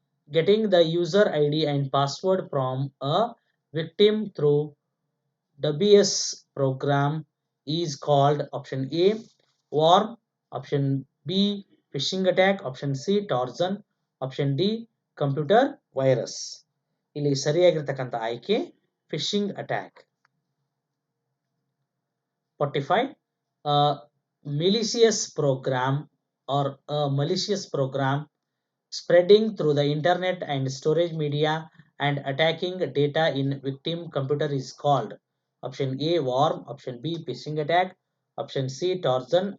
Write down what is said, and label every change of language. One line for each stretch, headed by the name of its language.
English: Getting the user ID and password from a victim through WS program is called. Option A, worm. Option B, phishing attack. Option C, trojan. Option D, computer virus.
Kannada: ಇಲ್ಲಿ ಸರಿಯಾಗಿರ್ತಕ್ಕಂಥ ಆಯ್ಕೆ fishing attack.
English: 45. Malicious program or a malicious program spreading through the internet and storage media and attacking data in victim computer is called. Option A, worm. Option B, phishing attack. Option C, trojan.